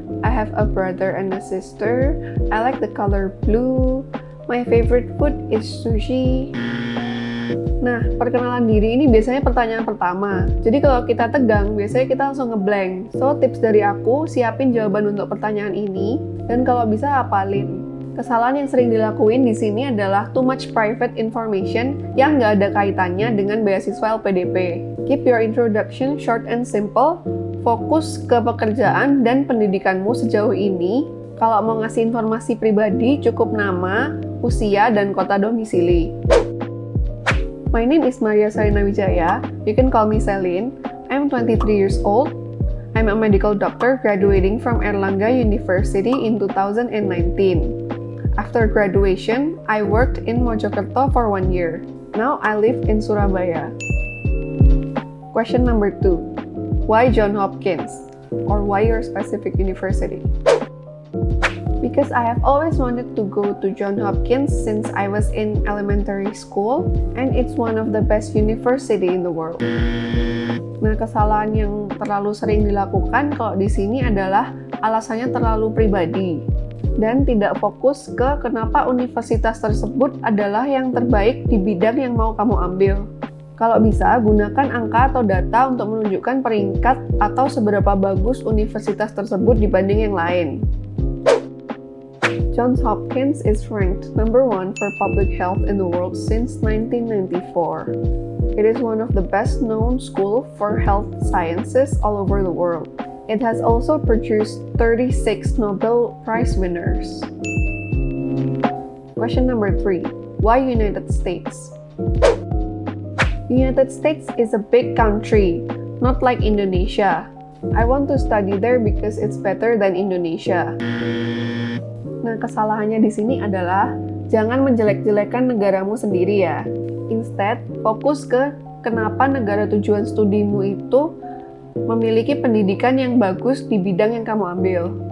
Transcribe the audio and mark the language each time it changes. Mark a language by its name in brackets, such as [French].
[English] I have a brother and a sister. I like the color blue. My favorite food is sushi. [Indonesian] Nah, perkenalan diri ini biasanya pertanyaan pertama. Jadi kalau kita tegang, biasanya kita langsung ngeblank. So, tips dari aku, siapin jawaban untuk pertanyaan ini, dan kalau bisa hafalin. Kesalahan yang sering dilakuin di sini adalah [English] too much private information [Indonesian] yang nggak ada kaitannya dengan beasiswa LPDP. [English] Keep your introduction short and simple. [Indonesian] Fokus ke pekerjaan dan pendidikanmu sejauh ini. Kalau mau ngasih informasi pribadi, cukup nama, usia, dan kota domisili. [English] My name is Maria Salina Wijaya. You can call me Celine. I'm 23 years old. I'm a medical doctor graduating from Erlangga University in 2019. After graduation, I worked in Mojokerto for 1 year. Now I live in Surabaya. Question number 2. Why Johns Hopkins? Or why your specific university? Because I have always wanted to go to Johns Hopkins since I was in elementary school, and it's one of the best university in the world. [Indonesian] Nah, kesalahan yang terlalu sering dilakukan kalau di sini adalah alasannya terlalu pribadi dan tidak fokus ke kenapa universitas tersebut adalah yang terbaik di bidang yang mau kamu ambil. Kalau bisa, gunakan angka atau data untuk menunjukkan peringkat atau seberapa bagus universitas tersebut dibanding yang lain. [English] Johns Hopkins is ranked number 1 for public health in the world since 1994. It is one of the best-known schools for health sciences all over the world. It has also produced 36 Nobel Prize winners. Question number 3. Why United States? United States is a big country, not like Indonesia. I want to study there because it's better than Indonesia. [Indonesian] Nah, kesalahannya di sini adalah jangan menjelek-jelekan negaramu sendiri ya. Instead, fokus ke kenapa negara tujuan studimu itu memiliki pendidikan yang bagus di bidang yang kamu ambil.